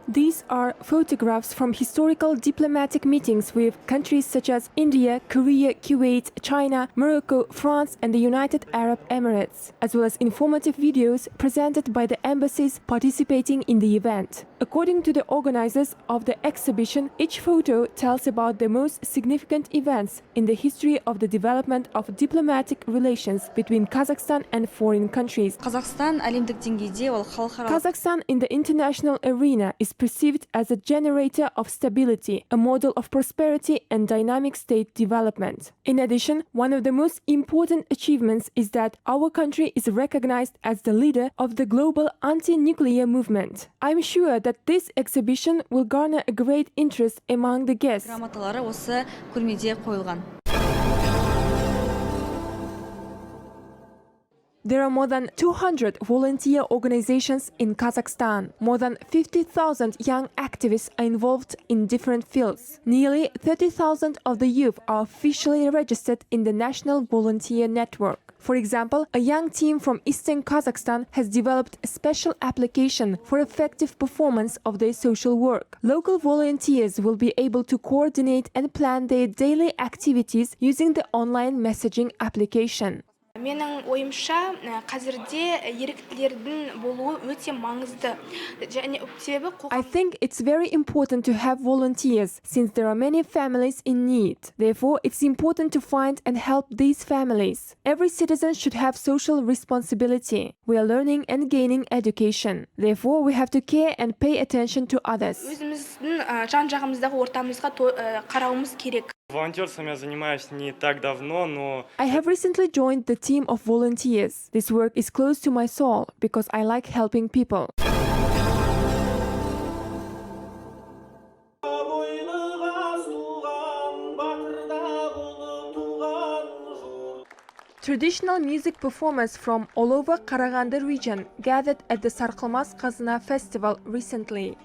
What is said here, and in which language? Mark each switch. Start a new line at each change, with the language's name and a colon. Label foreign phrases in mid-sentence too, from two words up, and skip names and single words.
English: These are photographs from historical diplomatic meetings with countries such as India, Korea, Kuwait, China, Morocco, France, and the United Arab Emirates, as well as informative videos presented by the embassies participating in the event. event. According to the organizers of the exhibition, each photo tells about the most significant events in the history of the development of diplomatic relations between Kazakhstan and foreign countries.
Kazakh: Kazakhstan әлемдік деңгейде ол халықаралық
English: Kazakhstan in the international arena is perceived as a generator of stability, a model of prosperity and dynamic state development. In addition, one of the most important achievements is that our country is recognized as the leader of the global anti-nuclear movement. I'm sure that this exhibition will garner a great interest among the guests.
Kazakh: грамоталары осы көрмеде қойылған.
English: There are more than 200 volunteer organizations in Kazakhstan. More than 50,000 young activists are involved in different fields. Nearly 30,000 of the youth are officially registered in the National Volunteer Network. For example, a young team from eastern Kazakhstan has developed a special application for effective performance of their social work. Local volunteers will be able to coordinate and plan their daily activities using the online messaging application.
Kazakh: Менің ойымша, қазірде еріктілердің болуы өте маңызды. Және себебі
English: I think it's very important to have volunteers since there are many families in need. Therefore, it's important to find and help these families. Every citizen should have social responsibility. We are learning and gaining education. Therefore, we have to care and pay attention to others.
Kazakh: өзіміздің жан-жағымыздағы ортамызға қарауымыз керек.
Russian: Волонтерством я занимаюсь не так давно, но
English: I have recently joined the team of volunteers. This work is close to my soul because I like helping people. Traditional music performers from all over Karaganda region gathered at the Sarkılmaz Kazına Festival recently.